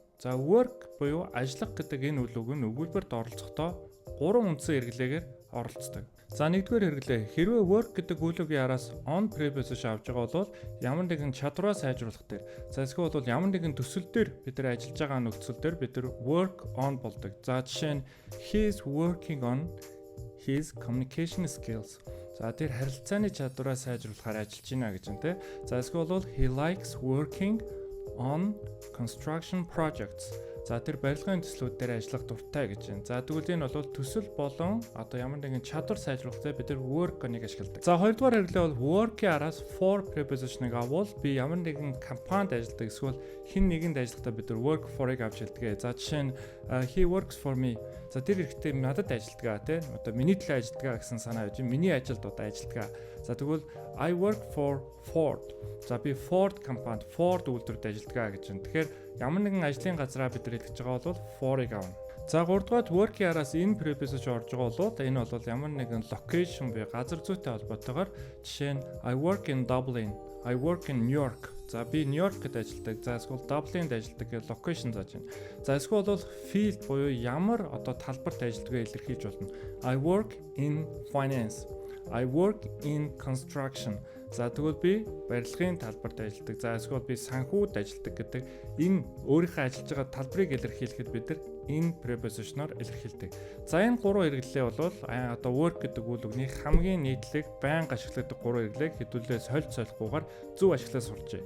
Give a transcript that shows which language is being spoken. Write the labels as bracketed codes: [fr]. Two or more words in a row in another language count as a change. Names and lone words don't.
[mn] За work буюу ажиллах гэдэг энэ үл үг нь өгүүлбэрт оролцохдоо 3 үндсэн хэрэглээгээр оролцдог. За нэгдүгээр хэрэглээ, хэрвээ work гэдэг үл үгийн араас [en] on preposition [mn] авж байгаа бол ямар нэгэн чадвараа сайжруулах дээр. За эсвэл бол ямар нэгэн төсөл дээр бид нар ажиллаж байгаа нөхцөл дээр бид нар [en] work on [mn] болдог. За жишээ нь [en] he is working on his communication skills. [mn] За тэр харилцааны чадвараа сайжруулахаар ажиллаж байна гэж байна те. За эсвэл бол [en] he likes working on construction projects. [mn] За тэр барилгын төслүүд дээр ажиллах дуртай гэж байна. За тэгвэл энэ бол төсөл болон одоо ямар нэгэн чадвар сайжруулахтай бид нар work-ыг ашигладаг. За хоёрдугаар хэрэглээ бол work-ийн араас [en] for preposition- [mn] ыг аввал би ямар нэгэн компанид ажилладаг эсвэл хэн нэгэнд ажиллахдаа бид нар [en] work for- [mn] ыг авч хэлдэг. За жишээ нь [en] he works for me. [mn] За тэр ихтэй надад ажилладаг те. Одоо миний төлөө ажилладаг гэсэн санаа явж, миний ажилд одоо ажилладаг. За тэгвэл [en] I work for Ford. [mn] За би Ford компанид Ford үйлдвэрт ажилладаг гэж байна. Тэгэхээр ямар нэгэн ажлын газраа бид нар хэлж байгаа бол for-ыг авна. За 3 дугаарт work-ийн араас энэ preposition орж байгаа бол энэ бол ямар нэгэн location буюу газар зүйтэй холбоотойгоор жишээ нь [en] I work in Dublin, I work in New York. [mn] За би Нью-Йоркт ажилладаг. За эсвэл Dublin-д ажилладаг гэх location зааж байна. За эсвэл бол field буюу ямар одоо талбарт ажилладгаа илэрхийлж болно. [en] I work in finance. I work in construction. [mn] За тэгвэл би барилгын талбарт ажилладаг. За эсвэл би санхүүд ажилладаг гэдэг энэ өөрийнхөө ажиллаж байгаа талбарыг илэрхийлэхэд бид нар энэ preposition-оор илэрхийлдэг. За энэ 3 хэрэглээ бол одоо work гэдэг үйл үгний хамгийн нийтлэг байнга ашигладаг 3 хэрэглээг хэдүүлээ солихгүйгээр зөв ашиглаж сурчээ.